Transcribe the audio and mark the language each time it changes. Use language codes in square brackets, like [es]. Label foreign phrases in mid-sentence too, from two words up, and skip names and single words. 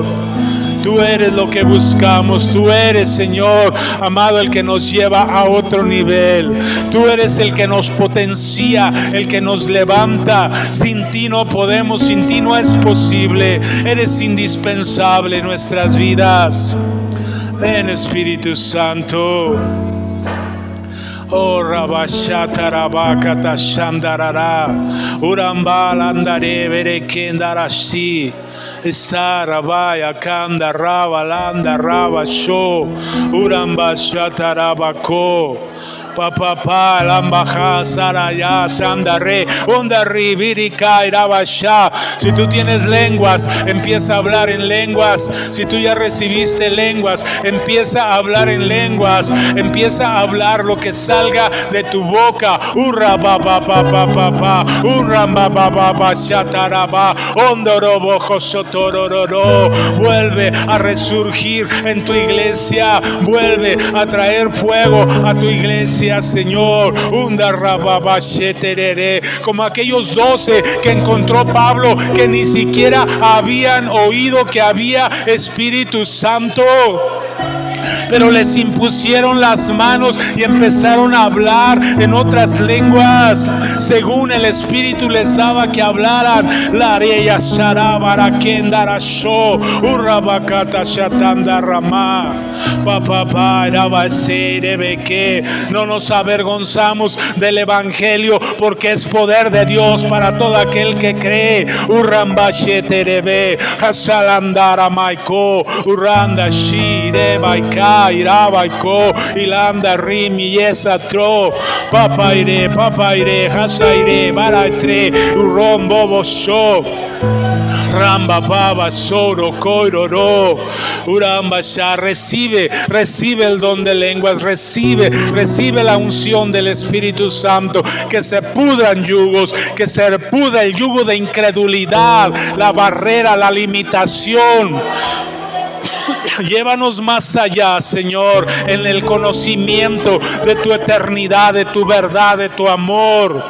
[es] Tú eres lo que buscamos, tú eres, Señor, amado, el que nos lleva a otro nivel. Tú eres el que nos potencia, el que nos levanta. Sin ti no podemos, sin ti no es posible. Eres indispensable en nuestras vidas. Ven, Espíritu Santo. Oh, Rabashata Rabakata Shandarara Urambala Andare Berekendarashi Sarabaya Kanda Rabalanda Rabasho Urambashata Rabako Papá, Lambaja, Saraya, Sandare, Ondari, Virika, Irabasha. Si tú tienes lenguas, empieza a hablar en lenguas. Si tú ya recibiste lenguas, empieza a hablar en lenguas. Empieza a hablar lo que salga de tu boca. Urra, pa, pa, pa, pa, pa, pa. Urra, pa, pa, pa, pa, shataraba. Ondorobo, josotororo. Vuelve a resurgir en tu iglesia. Vuelve a traer fuego a tu iglesia, Señor. Como aquellos 12 que encontró Pablo, que ni siquiera habían oído que había Espíritu Santo, pero les impusieron las manos y empezaron a hablar en otras lenguas según el Espíritu les daba que hablaran. La areya sharabara kendarasho urabakata shatandarama papá que no nos avergonzamos del Evangelio, porque es poder de Dios para todo aquel que cree. Urambasheterebe hasalandara maiko uranda shire baika irabaiko ilanda rimi yesatro papaire hasaire baratre urombo bosho Ramba Baba Soro Koiroro Urambasha. Recibe el don de lenguas, recibe la unción del Espíritu Santo. Que se pudran yugos, que se pudra el yugo de incredulidad, la barrera, la limitación. Llévanos más allá, Señor, en el conocimiento de tu eternidad, de tu verdad, de tu amor.